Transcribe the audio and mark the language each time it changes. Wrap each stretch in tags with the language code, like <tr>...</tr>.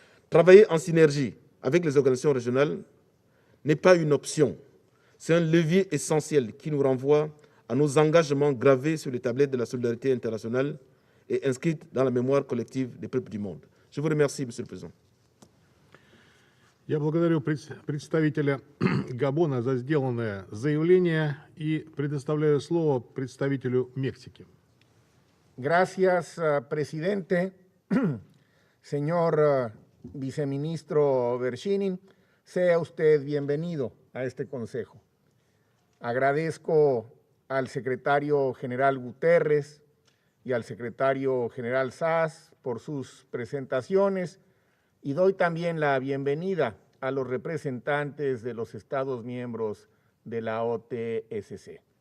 <fr>Travailler en synergie avec les organisations régionales n'est pas une option, c'est un levier essentiel qui nous renvoie à nos engagements gravés sur les tablettes de la solidarité internationale et inscrits dans la mémoire collective des peuples du monde. Je vous remercie, Monsieur le Président.</fr> <ru>Я благодарю представителя Габона за сделанное заявление и предоставляю слово представителю Мексики.</ru> <es>Gracias, presidente. Señor viceministro Vershinin, sea usted bienvenido a este consejo. Agradezco al secretario general Guterres y al secretario general Sass por sus presentaciones y doy también la bienvenida a los representantes de los Estados miembros de la OTSC.</es>